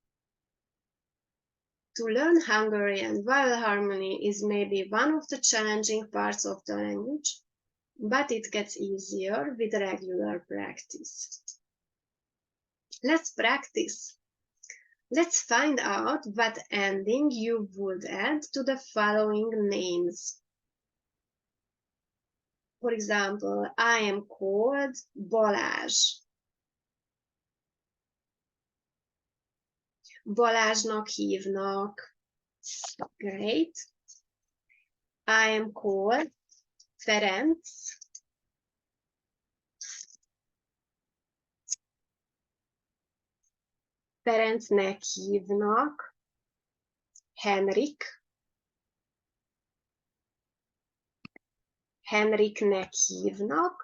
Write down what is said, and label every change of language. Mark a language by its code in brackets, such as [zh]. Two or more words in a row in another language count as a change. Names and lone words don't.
[en] To learn Hungarian vowel harmony is maybe one of the challenging parts of the language, but it gets easier with regular practice. Let's practice. Let's find out what ending you would add to the following names. For example, I am called Balázs. [hu] Balázsnak hívnak. [en] Great. I am called Ferenc. [hu] Ferencnek hívnak. Henrik. Henriknek hívnak.